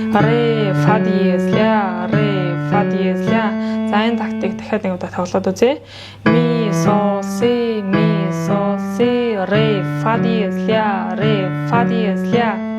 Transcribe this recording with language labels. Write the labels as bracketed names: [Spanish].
[Russian] Ре, фа диез, ля, ре, фа диез, ля. [Mongolian] За энэ тактик дахиад нэг удаа тоглоод үзье. [Russian] Ми, Сол, Си, ми, Сол, Си, ре, фа диез, ля, ре, фа диез, ля.